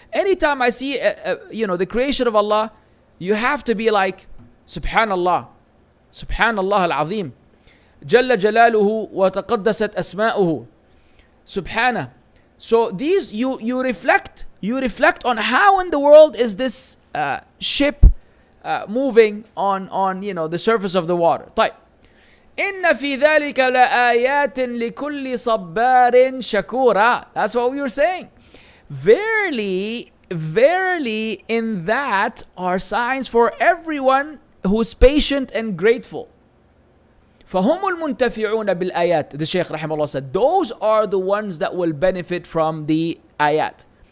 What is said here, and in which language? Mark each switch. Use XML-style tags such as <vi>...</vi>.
<en>Anytime I see the creation of Allah, you have to be like, Subhanallah,</en> <ar>Subhanallah al-Azim, Jalla Jalaluhu wa taqaddasat asma'uhu,</ar> <en>Subhana. So these you reflect on how in the world is this ship moving on the surface of the water.</en> <ar>طيب. إن في ذلك لآيات لكل صبار شكورا.</ar> <en>That's what we were saying. Verily, verily, in that are signs for everyone who's patient and grateful.</en> <ar>فهم المنتفعون بالآيات.</ar> <en>The Shaykh rahimahullah said, those are the ones that will benefit from the ayat.</en>